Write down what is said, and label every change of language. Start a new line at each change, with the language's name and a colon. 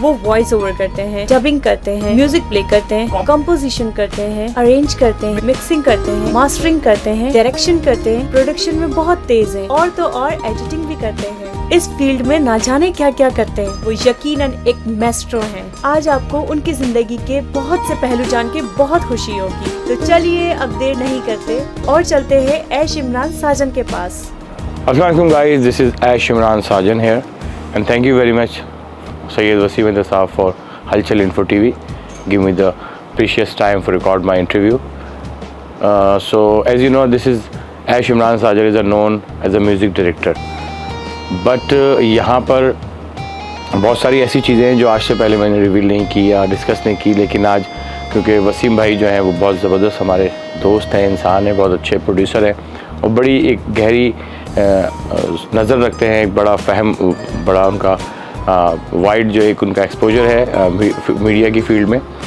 Hindi: वो voice over करते हैं, डबिंग करते हैं, म्यूजिक प्ले करते हैं, कंपोजिशन करते हैं, अरेंज करते हैं, मिक्सिंग करते हैं, मास्टरिंग करते हैं, डायरेक्शन करते हैं, प्रोडक्शन में बहुत तेज है और तो और एडिटिंग भी करते हैं। इस फील्ड में ना जाने क्या क्या करते हैं। वो यकीनन एक मैस्ट्रो हैं। आज आपको उनकी जिंदगी के बहुत से पहलू जान के बहुत खुशी होगी। तो चलिए अब देर नहीं करते और चलते हैं ऐश इमरान साजन के पास।
English: Assalamualaikum guys, this is Ash Imran Sajan here and thank you very much Sayyid Wasim Ahmed Saab for Halchal Info TV. Give me the precious time for record my interview. So as you know, this is Ash Imran Sajan is known as a music director.
Hindi: But यहाँ पर बहुत सारी ऐसी चीज़ें हैं जो आज से पहले मैंने रिवील नहीं की या डिस्कस नहीं की, लेकिन आज क्योंकि वसीम भाई जो हैं वो बहुत ज़बरदस्त हमारे दोस्त हैं, इंसान हैं, बहुत अच्छे प्रोड्यूसर हैं और बड़ी एक गहरी नज़र रखते हैं, एक बड़ा बड़ा उनका वाइड जो एक उनका एक्सपोजर है मीडिया की फील्ड में।